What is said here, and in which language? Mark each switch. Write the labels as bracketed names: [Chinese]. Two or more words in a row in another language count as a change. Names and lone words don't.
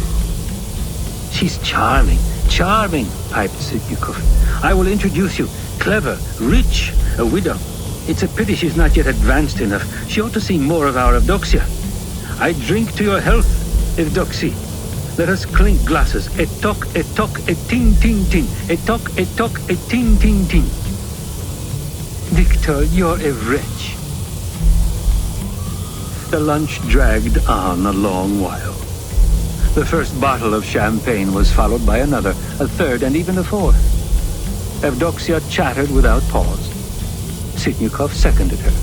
[English] She's charming, piped Sitnikov. I will introduce you. Clever, rich, a widow. It's a pity she's not yet advanced enough. She ought to see more of our Evdoksya. I drink to your health, Evdoksy. Let us clink glasses. [French] Et toc, et ting, ting, ting. Et toc, et ting, ting, ting. Victor, [English] you're a wretch. The lunch dragged on a long while. The first bottle of champagne was followed by another, a third, and even a fourth. Evdoksya chattered without pause. Sitnikov seconded her.